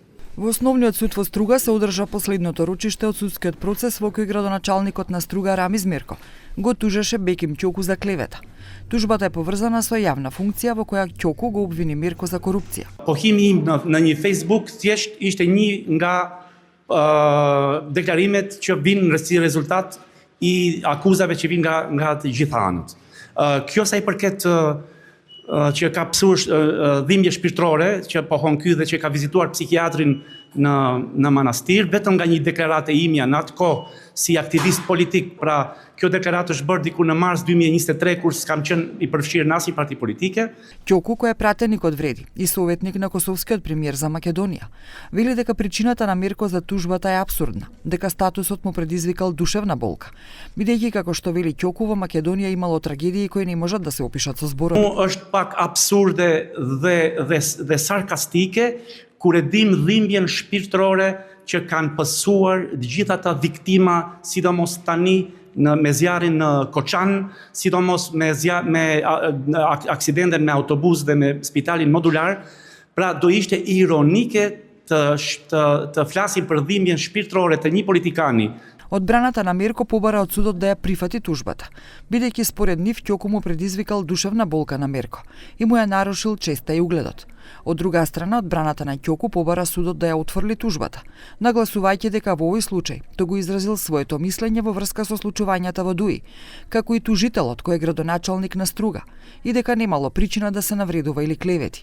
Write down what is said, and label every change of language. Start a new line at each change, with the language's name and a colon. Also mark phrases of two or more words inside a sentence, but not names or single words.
Macedonian: Во Основниот суд во Струга се одржа последното рочиште од судскиот процес во кој градоначалникот на Струга Рамиз Мирко го тужеше Беким Ќоку за клевета. Тужбата е поврзана со јавна функција во која Ќоку го обвини Мирко за корупција.
Albanian: Po himi im në një Facebook thjesht ishte një nga deklarimet që vinë si rezultat I akuzave që vinë nga të gjitha anët. Kjo sa I përket që ka pësuar dhimbje shpirtërore, që pohon ky dhe që ka vizituar psikiatrin në manastir, vetëm nga një deklaratë e imja në atë kohë si aktivist politik, pra kjo deklaratë është bërë diku në mars 2023 kur s'kam qenë I përfshirë në asnjë parti politike.
Macedonian: Ќоку, кој е пратеник од Вреди и советник на косовскиот премиер за Македонија, вели дека причината на Мирко за тужбата е апсурдна, дека статусот му предизвикал душевна болка, бидејќи како што вели Ќоку во Македонија имало трагедии кои не можат да се опишат со зборови.
Albanian: Është pak absurde dhe sarkastike kur e dim dhimbjen shpirtërore që kanë pësuar të gjitha ata viktima, sidomos tani me zjarrin në Koçan, sidomos me aksidenten me autobus dhe me spitalin modular, pra do ishte ironike të flasim për dhimbjen shpirtërore të një politikani.
Macedonian: Одбраната на Мирко побара од судот да ја прифати тужбата, бидејќи според нив Ќоку му предизвикал душевна болка на Мирко и му ја нарушил честа и угледот. Од друга страна, одбраната на Ќоку побара судот да ја отфрли тужбата, нагласувајќи дека во овој случај тој го изразил своето мислење во врска со случувањата во Дуи, како и тужителот кој е градоначалник на Струга, и дека немало причина да се навредува или клевети.